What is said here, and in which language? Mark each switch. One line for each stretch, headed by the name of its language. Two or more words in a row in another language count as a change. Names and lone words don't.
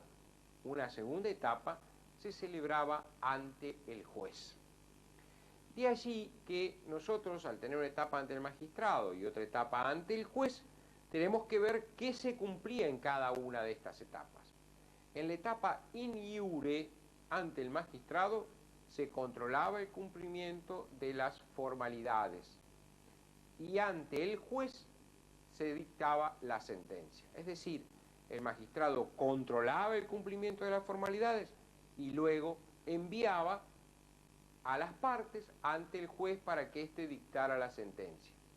Spanish: Una segunda etapa se celebraba ante el juez. De allí que nosotros, al tener una etapa ante el magistrado y otra etapa ante el juez, tenemos que ver qué se cumplía en cada una de estas etapas. En la etapa
Latin: in iure,
Spanish: ante el magistrado, se controlaba el cumplimiento de las formalidades y ante el juez se dictaba la sentencia. Es decir, el magistrado controlaba el cumplimiento de las formalidades y luego enviaba a las partes ante el juez para que éste dictara la sentencia.